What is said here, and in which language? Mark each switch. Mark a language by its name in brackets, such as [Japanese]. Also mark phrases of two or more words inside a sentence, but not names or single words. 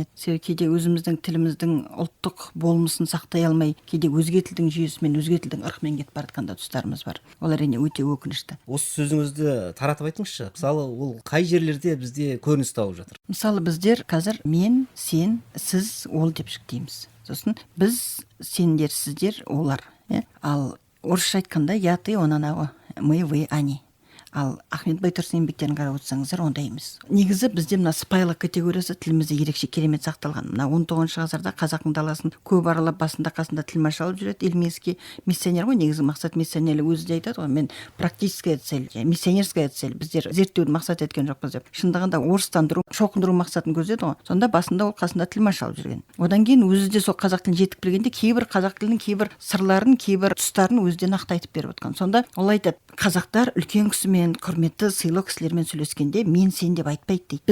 [Kazakh] Себебі кейде өзіміздің тіліміздің ұлттық болмысын сақтай алмай, кейде өзге тілдің жүйесімен, өзге тілдің ырқымен кетіп бара жатқан тұстарымыз бар. Ол әрине өте өкінішті. Осы сөзіңізді таратып айтыңызшы. Мысалы, ол қай жерлерде бізде көрініс тауып жатыр? Мысалы, біздер қазір мен, сен, сіз, ол деп жіктейміз. Сосын біз, сендер, сіздер, олар. Ал орысша айтқанда [Russian] я, ты, он, она, мы, вы, они. [Kazakh] Ал Ахмет Байтұрсын еңбектерін қарап отырсаңыздар, ондай емес. Негізі бізде мына сыпайылық категориясы тілімізде ерекше керемет сақталған. Мына 19-шы ғасырда қазақтың даласын көп аралап, басында қасында тілмаш алып жүреді. Ильмецкий миссионер ғой, негізі мақсат миссионерлік, өзі де айтады ғой, мен [Russian] практическая цель, миссионерская цель, [Kazakh] біздер зерттеуді мақсат еткен жоқпыз деп. Шындығында орыстандыру, шоқындыру мақсатын көздеді ғой. Сонда басында ол қасында тілмаш алып жүрген. Одан кейін өзі де сол қазақ тілін жетік білгенде кейбір қазақ тілінің кейбір сырларын, кейбір тұстарын өзі де нақты айтып беріп отқан. Сонда ол айтады, қазақтар үлкен кісімен, құрметті сыйлы кісілермен сөйлескенде мен сен деп айтпайды дейді.